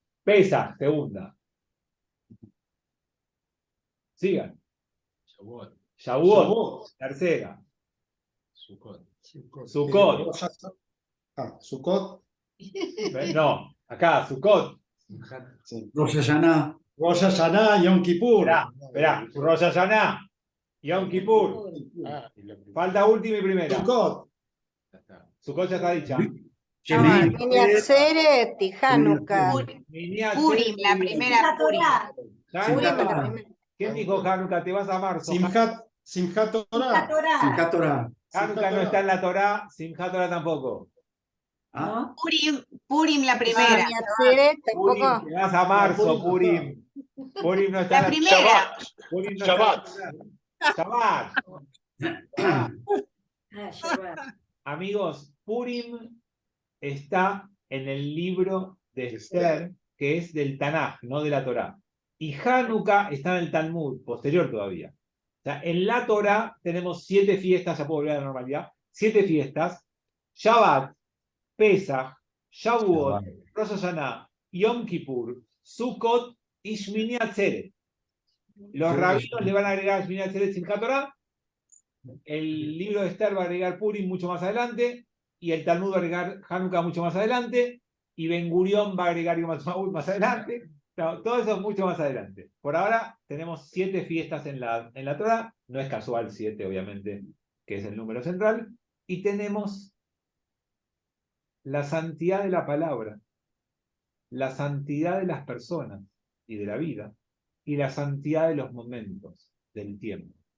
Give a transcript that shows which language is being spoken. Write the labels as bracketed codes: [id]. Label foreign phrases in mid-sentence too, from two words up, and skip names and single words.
[es] Pesaj, segunda. Sigan. Shavuot, Shavuot, tercera. Sukkot. Sukkot. Sukkot. No, acá, Sukkot. Sí. Rosh Hashanah. Rosh Hashanah, Yom Kippur. Esperá, Rosh Hashanah, Yom Kippur. Ah, y la primera. Falta última y primera. Sukkot. Ya está. Sukkot ya está dicha. Mini Atzeret y Hanukkah. Purim, la primera La Purim. Torá. Purim es la Hanukkah. primera. ¿Quién dijo Hanukkah? Te vas a marzo. Simchat La Torah. Torá. Simchat Torah. Hanukkah no está en la Torá, Simchat Torah tampoco. Ah, Purim, la primera. Mini Atzeret Purim, tampoco. te vas a marzo, Purim. Purim no está La en primera. Purim no Shabbat. está en la Shabbat. Ah, Shabbat. Amigos, Purim está en el libro de Esther, que es del Tanaj, no de la Torá. Y Hanukkah está en el Talmud, posterior todavía. O sea, en la Torá tenemos 7 fiestas, ya puedo volver a la normalidad, 7 fiestas: Shabbat, Pesach, Shavuot, Rosh Hashanah, Yom Kippur, Sukkot y Shmini Atzeret. Los rabinos le van a agregar Shmini Atzeret sin Torah. El libro de Esther va a agregar Purim mucho más adelante, y el Talmud va a agregar Hanukkah mucho más adelante, y Ben Gurión va a agregar Yom Ha'atzmaut más adelante. No, todo eso es mucho más adelante. Por ahora tenemos 7 fiestas en la Torah, no es casual 7, obviamente, que es el número central, y tenemos la santidad de la palabra, la santidad de las personas y de la vida, y la santidad de los momentos, del tiempo.